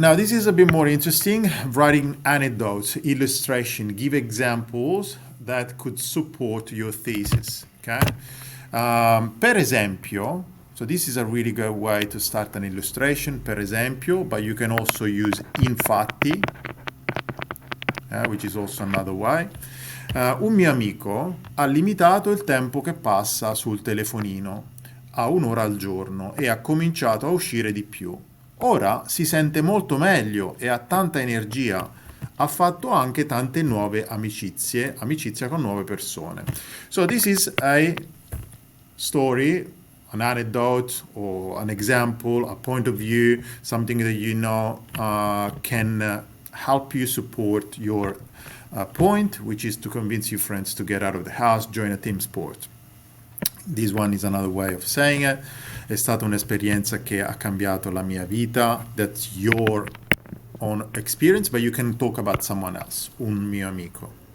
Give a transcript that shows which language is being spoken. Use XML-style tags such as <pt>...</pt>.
<en>Now, this is a bit more interesting. Writing anecdotes, illustration, give examples that could support your thesis. Okay. Per esempio, so this is a really good way to start an illustration, per esempio, but you can also use infatti, which is also another way.</en> <it>Un mio amico ha limitato il tempo che passa sul telefonino a 1 ora al giorno e ha cominciato a uscire di più. Ora si sente molto meglio e ha tanta energia. Ha fatto anche tante nuove amicizia con nuove persone.</it> <en>So this is a story, an anecdote or an example, a point of view, something that you know can help you support your point, which is to convince your friends to get out of the house, join a team sport. This one is another way of saying it.</en> <it>È stata un'esperienza che ha cambiato la mia vita.</it> <en>That's your own experience, but you can talk about someone else.</en> <it>Un mio amico.</it>